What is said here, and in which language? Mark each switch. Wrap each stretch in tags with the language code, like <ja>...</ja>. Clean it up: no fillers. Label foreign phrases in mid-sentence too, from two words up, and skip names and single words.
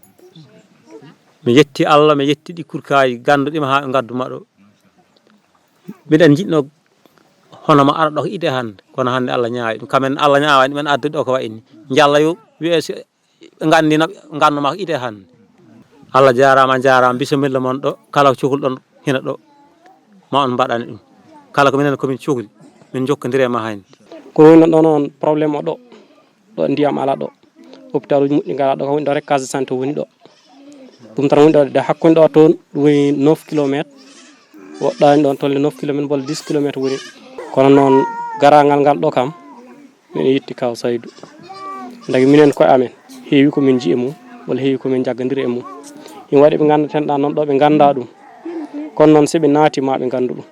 <ff>mi yetti Allah mi yetti ɗi kurkaji ganduɗima ha ɓe gadduma ɗo miɗen jiɗno hono mo ara ɗo ko ide hande kono hande Allah ñaawi ɗum kamen Allah ñaawani men addude ɗo ko wayni jalla yo wiye so ɓe gandino ganduma ko ide hande Allah jarama bisimilla moon ɗo kala ko cohluɗon hina ɗo ma on mbaɗani ɗum kala ko minen komin cohli min jokkodiri e ma hayni ko woni ɗo noon probléme o ɗo ndiyam ala ɗo hôpital uji moƴƴi ngala ɗo ko woni ɗo rek</ff> <fr>case de santé</fr> <ff>woni ɗo ɗum tan woni ɗo de hakkude ɗo toon ɗum woni 9 kilométre woɗɗani ɗon tolle 9 kilométre walla 10 kilométre woni kono noon garangal ngal ɗo kam min yetti kaw Saydou dagi minen koye amen heewi komin jii e mum walla heewi komin jaggodiri e mum ina waɗi ɓe gandaten ɗa noon ɗo ɓe ganda ɗum kono noon soɓe naati ma ɓe gandu ɗum.</ff>